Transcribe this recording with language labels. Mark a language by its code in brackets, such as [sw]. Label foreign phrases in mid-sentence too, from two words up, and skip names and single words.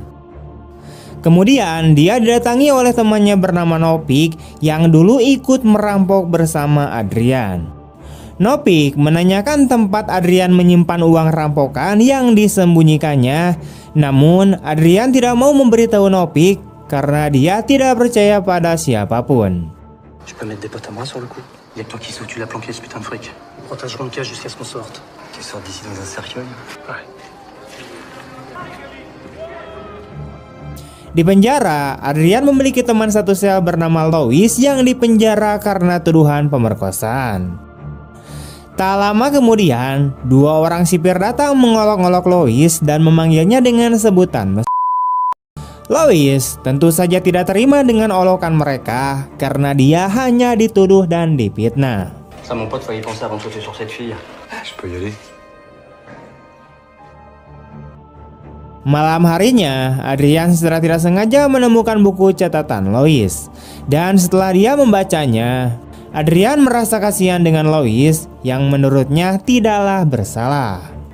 [id] Kemudian dia didatangi oleh temannya bernama Nopik yang dulu ikut merampok bersama Adrian. Nopik menanyakan tempat Adrian menyimpan uang rampokan yang disembunyikannya. Namun Adrian tidak mau memberitahu Nopik karena dia tidak percaya pada siapapun. [fr] Je peux mettre des potes à moi sur le coup. Y'a que toi qui sais où tu l'as planqué ce putain de fric. On protège Ronca jusqu'à ce qu'on sorte. Tu sors d'ici dans un cercueil? Ouais. [id] Di penjara, Adrian memiliki teman satu sel bernama Louis yang dipenjara karena tuduhan pemerkosaan. Tak lama kemudian, dua orang sipir datang mengolok-olok Louis dan memanggilnya dengan sebutan Louis tentu saja tidak terima dengan olokan mereka karena dia hanya dituduh dan difitnah. [fr] Ça mon pote, faut y penser avant de sauter sur cette fille. Je peux y aller. [id] Malam harinya, Adrian secara tidak sengaja menemukan buku catatan Louis. Dan setelah dia membacanya, Adrian merasa kasihan dengan Louis yang menurutnya tidaklah bersalah.